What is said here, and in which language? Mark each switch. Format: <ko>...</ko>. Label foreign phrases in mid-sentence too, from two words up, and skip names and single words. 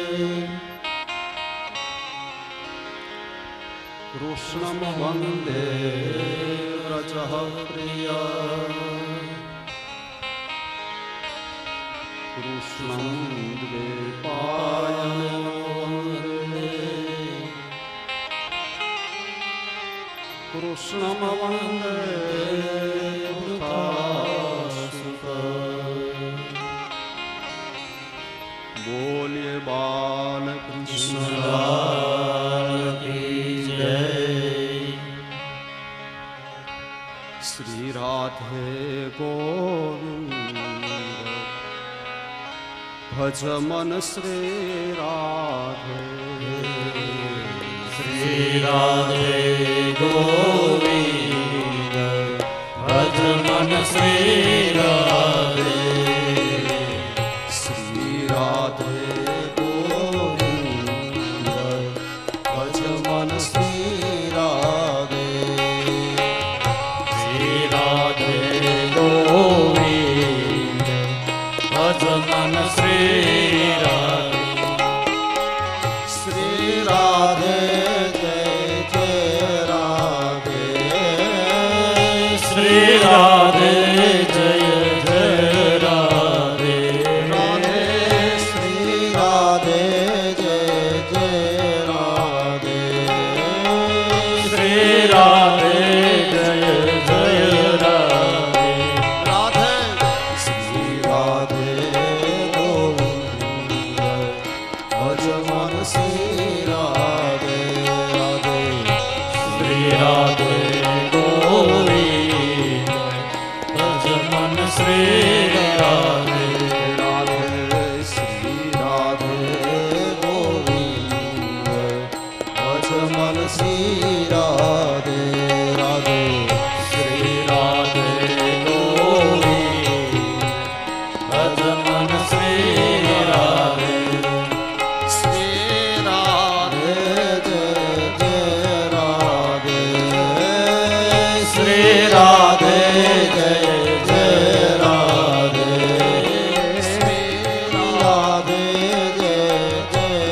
<sa>कृष्णं वन्दे व्रजः प्रिया कृष्णं द्वैपायनं वन्दे कृष्णं वन्दे</sa> <hi>बोलिए बालकृष्ण लाल की जय। श्री राधे गोविंद भज मन श्री राधे। श्री राधे गोविंद भज मन श्री राधे। श्री राधे गोविंद भज मन श्री राधे। श्री राधे गोविंद भज मन श्री राधे। श्री राधे जय जय राधे। श्री राधे जय जय राधे। राधे श्री राधे जय जय राधे। श्री राधे जय जय राधे। राधे श्री राधे गोविंद भज मन श्री राधे। राधे श्री राधे गोविंद भज मन श्री राधे। राधे श्री राधे गोविंद भज मन श्री राधे। राधे श्री राधे गोविंद भज मन श्री राधे। श्री राधे जय जय राधे। श्री राधे जय जय राधे। श्री राधे जय जय</hi>